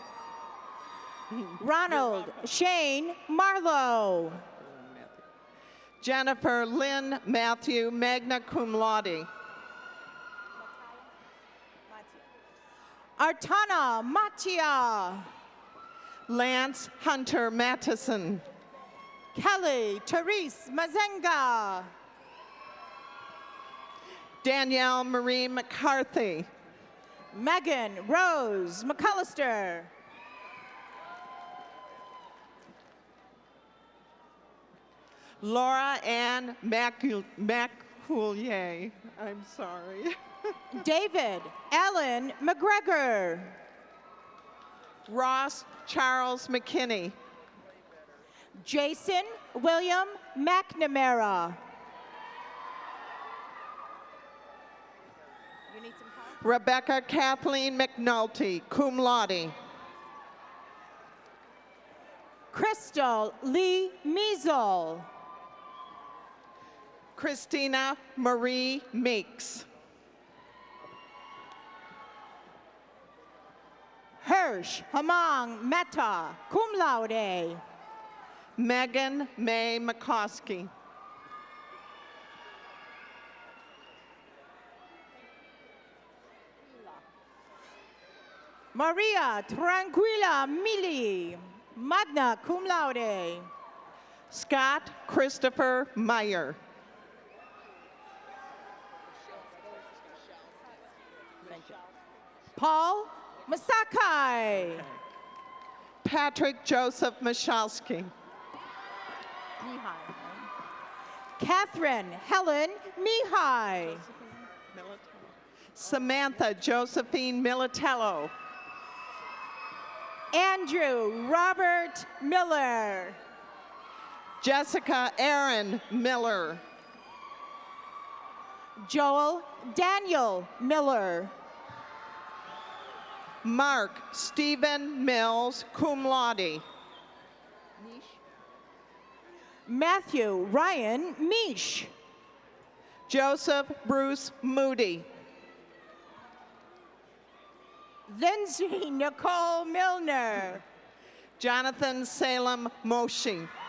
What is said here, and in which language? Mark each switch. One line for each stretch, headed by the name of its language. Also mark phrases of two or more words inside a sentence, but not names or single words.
English: Ronald Shane Marlowe. Jennifer Lynn Matthew, magna cum laude. Artana Matia. Lance Hunter Mattison. Kelly Therese Mazenga. Danielle Marie McCarthy. Megan Rose McCullister. Laura Ann Macoulier. I'm sorry. David Allen McGregor. Ross Charles McKinney. Jason William McNamara. Rebecca Kathleen McNulty, cum laude. Crystal Lee Measle. Christina Marie Meeks. Hirsch Hamang Mehta, cum laude. Megan May McCoskey. Maria Tranquila Mili, magna cum laude. Scott Christopher Meyer. Paul Masakai. Patrick Joseph Michalski. Catherine Helen Mihai. Samantha Josephine Militello. Andrew Robert Miller. Jessica Aaron Miller. Joel Daniel Miller. Mark Stephen Mills, cum laude. Matthew Ryan Mish. Joseph Bruce Moody. Lindsay Nicole Milner. Jonathan Salem Moshi.